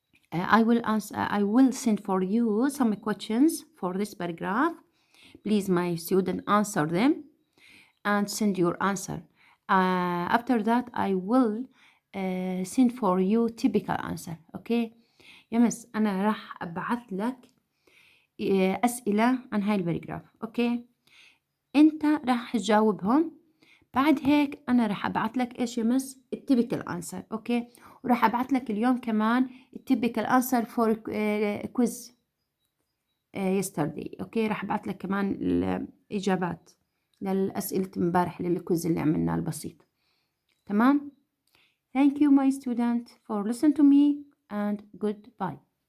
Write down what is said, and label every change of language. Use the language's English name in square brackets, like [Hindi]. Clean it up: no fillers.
[English] I will send for you some questions for this paragraph. Please, my student, answer them and send your answer. After that, I will send for you typical answer. Okay. [Arabic] يا مس أنا راح أبعث لك أسئلة عن هاي الباراجراف. أوكي. أنت راح تجاوبهم. بعد هيك أنا راح أبعث لك إيش يا مس [English] التيبيكال أنسر. [Arabic] أوكي. وراح أبعث لك اليوم كمان [English] التيبيكال answer for quiz yesterday. [Arabic] أوكي. راح أبعث لك كمان الإجابات للأسئلة امبارح للكويز اللي عملناه البسيط. تمام. [English] Thank you my student for listening to me and goodbye.